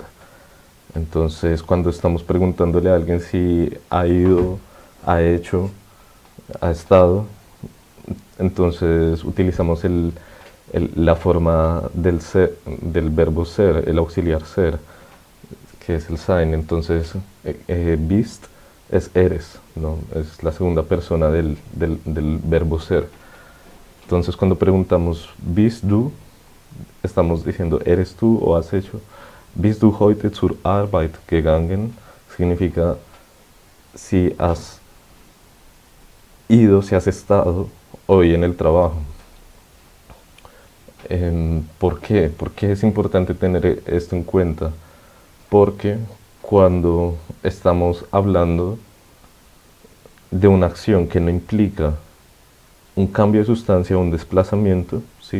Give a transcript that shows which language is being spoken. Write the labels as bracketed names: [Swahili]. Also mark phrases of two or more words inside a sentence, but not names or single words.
[Spanish] Entonces, cuando estamos preguntándole a alguien si ha ido, ha hecho, ha estado, entonces utilizamos la forma del verbo ser, el auxiliar ser, que es el sein. Entonces, bist es eres, ¿no? Es la segunda persona del verbo ser. Entonces, cuando preguntamos [German] bist du, [Spanish] estamos diciendo eres tú o has hecho. [German] Bist du heute zur Arbeit gegangen? [Spanish] Significa si has ido, si has estado hoy en el trabajo. ¿Por qué? ¿Por qué es importante tener esto en cuenta? Porque cuando estamos hablando de una acción que no implica un cambio de sustancia o un desplazamiento, ¿sí?